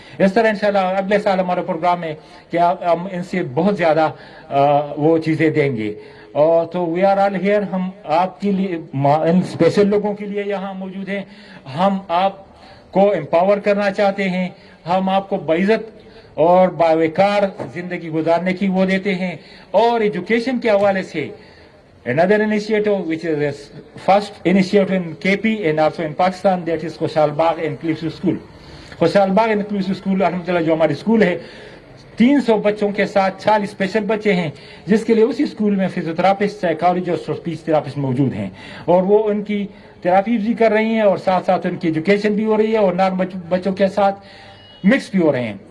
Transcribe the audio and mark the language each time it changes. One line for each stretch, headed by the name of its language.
Urdu: اس طرح انشاءاللہ اگلے سال ہمارا پروگرام ہے کہ ہم ان سے بہت زیادہ وہ چیزیں دیں گے. اور تو
English: we are all here,
Urdu: ہم آپ کے لیے ان اسپیشل لوگوں کے لیے یہاں موجود ہیں. ہم آپ کو امپاور کرنا چاہتے ہیں, ہم آپ کو باعزت اور باوقار زندگی گزارنے کی وہ دیتے ہیں. اور ایجوکیشن کے حوالے سے
English: another initiative which is the first initiative in KP and also in Pakistan, that is Khushal Bagh inclusive school.
Urdu: خوشحال باغ انکلوسیو اسکول الحمدللہ جو ہماری اسکول ہے 300 بچوں کے ساتھ 40 اسپیشل بچے ہیں جس کے لیے اسی اسکول میں فزیوتھراپسٹ سائیکالوجسٹ اور اسپیچ تھراپسٹ موجود ہیں اور وہ ان کی تھراپی بھی کر رہی ہیں اور ساتھ ساتھ ان کی ایجوکیشن بھی ہو رہی ہے اور نارمل بچوں کے ساتھ مکس بھی ہو رہے ہیں.